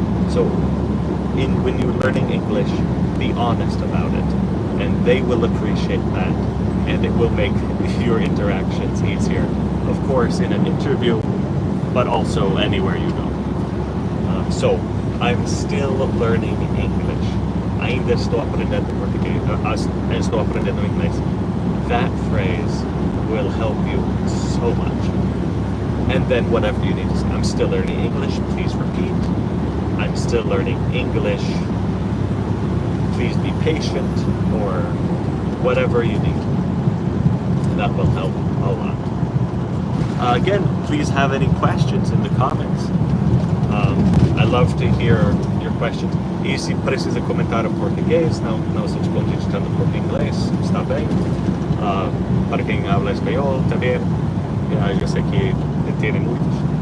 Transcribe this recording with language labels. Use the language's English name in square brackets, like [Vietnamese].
[English] So when you're learning English, be honest about it, and they will appreciate that, and it will make your interactions easier. Of course, in an interview, but also anywhere you go. So, I'm still learning English. [Portuguese] Ainda estou aprendendo português. Estou aprendendo inglês. [English] That phrase will help you so much. And then whatever you need to say. I'm still learning English. Please repeat. I'm still learning English. Please be patient, or whatever you need. That will help a lot. Again, please have any questions in the comments. I love to hear your questions. [Portuguese] E se precisa comentar em português, não se responde editando por inglês, está bem. Para quem [Spanish] habla [Portuguese] espanhol também, eu sei que tem muitos.